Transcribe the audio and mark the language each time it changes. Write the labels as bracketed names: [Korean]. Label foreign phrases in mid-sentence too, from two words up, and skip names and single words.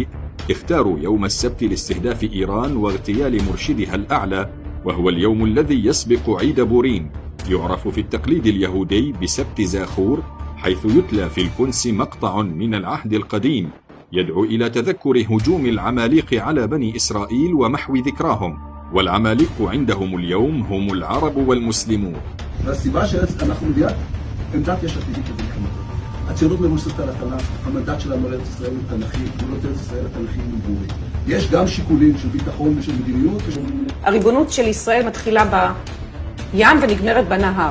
[Arabic] اختاروا يوم السبت لاستهداف إيران واغتيال مرشدها الأعلى، وهو اليوم الذي يسبق عيد بورين، يعرف في التقليد اليهودي بسبت زاخور، حيث يتلى في الكنس مقطع من العهد القديم يدعو إلى تذكر هجوم العماليق على بني إسرائيل ومحو ذكراهم، والعماليق عندهم اليوم هم العرب والمسلمون. [Hebrew] הציונות מבוססת על התנ"ך, המנדט שלנו על ארץ ישראל הוא תנ"כי, גבולות ארץ ישראל התנ"כיים הם ברורים. יש גם שיקולים של ביטחון ושל מדיניות. הריבונות של ישראל מתחילה בים ונגמרת בנהר.